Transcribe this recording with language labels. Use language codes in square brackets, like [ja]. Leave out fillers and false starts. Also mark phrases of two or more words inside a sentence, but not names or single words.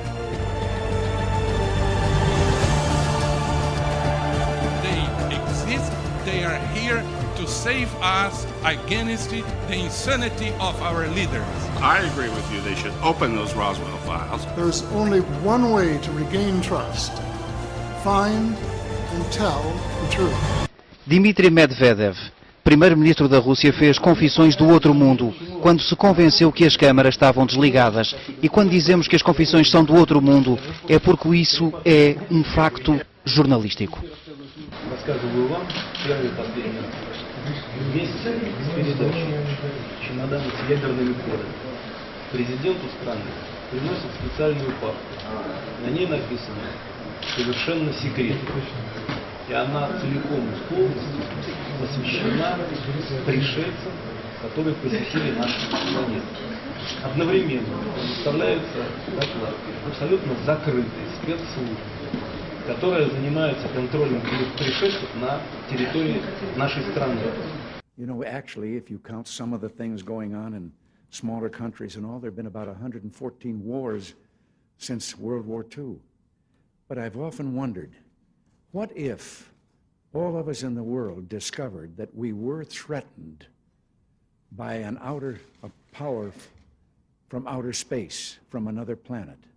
[en] They exist, they are here to save us against the insanity of our leaders. I agree with you. They should open those Roswell files. There's only one way to regain trust. Find and tell the truth. [pt] Dmitry Medvedev, primeiro-ministro da Rússia, fez confissões do outro mundo quando se convenceu que as câmaras estavam desligadas. E quando dizemos que as confissões são do outro mundo, é porque isso é um facto jornalístico. [ru] Рассказываю вам первые последние месяцы передачи чемоданы с ядерными кодами. Президенту страны приносят специальную папку. На ней написано «Совершенно секретно». И она целиком и полностью посвящена пришельцам, которые посетили нашу планету. Одновременно представляются доклады абсолютно закрытые спецслужбы, которые занимаются контролем пришельцев на территории нашей страны. [en] You know, actually, if you count some of the things going on in smaller countries and all, there have been about 114 wars since World War II. But I've often wondered, what if all of us in the world discovered that we were threatened by a power from outer space, from another planet?